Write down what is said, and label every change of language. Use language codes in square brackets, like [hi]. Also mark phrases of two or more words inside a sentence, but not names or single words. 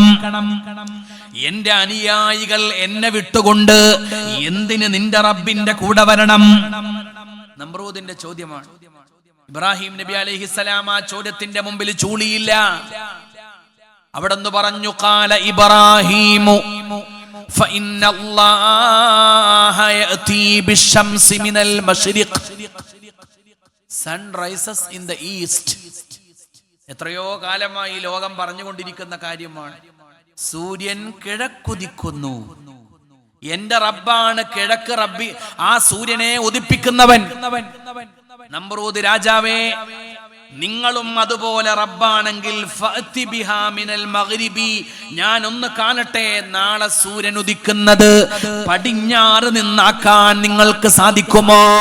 [ml] എന്റെ അനുയായികൾ എന്നെ വിട്ടുകൊണ്ട് എന്തിന് നിന്റെ റബ്ബിന്റെ കൂടെ വരണം? നമ്രൂദിന്റെ ചോദ്യമാണ്. ഇബ്രാഹിം നബി അലൈഹിസ്സലാം ആ ചോദ്യത്തിന്റെ മുമ്പിൽ ചൂളിയില്ല. അവിടെന്ന് പറഞ്ഞു, [ar] قال إبراهيم فإن الله يأتي بالشمس من المشرق. [en] Sun rises in the east. [ml] എത്രയോ കാലമായി ലോകം പറഞ്ഞുകൊണ്ടിരിക്കുന്ന കാര്യമാണ്. സൂര്യൻ കിഴക്കുദിക്കുന്നു. എന്റെ റബ്ബാണ് കിഴക്ക് റബ്ബി, ആ സൂര്യനെ ഉദിപ്പിക്കുന്നവൻ. നമ്രൂദ് രാജാവേ, നിങ്ങളും അതുപോലെ റബ്ബാണെങ്കിൽ [ar] فأت بها من المغرب, [ml] ഞാൻ ഒന്ന് കാണട്ടെ, നാളെ സൂര്യൻ ഉദിക്കുന്നത് പടിഞ്ഞാറ് നിന്നാക്കാൻ നിങ്ങൾക്ക് സാധിക്കുമോ?